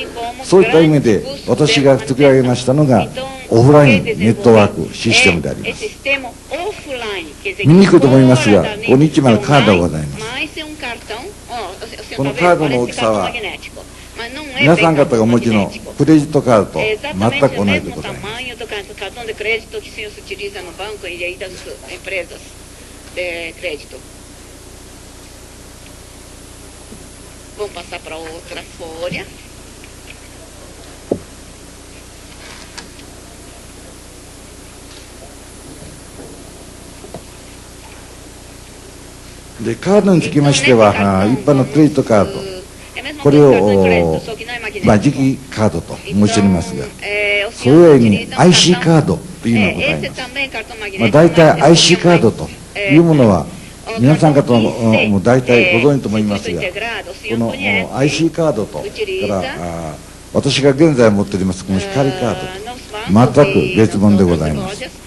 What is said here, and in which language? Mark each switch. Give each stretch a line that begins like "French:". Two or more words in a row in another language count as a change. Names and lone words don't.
Japanese: そういった意味で私が作り上げましたのがオフラインネットワークシステムであります。見にくいと思いますが、ここに1枚のカードがございます。このカードの大きさは皆さん方がお持ちのクレジットカードと全く同じでございます。
Portuguese: Vamos passar para outra folha.
Japanese: De カードにつきましては一般のクレジットカードこれを磁気カードと申しておりますが、それ以外に IC カードというのがございます。大体 IC カードというものは皆さん方も大体ご存知と思いますが、この IC カードとから私が現在持っておりますこの光カードと全く別物でございます。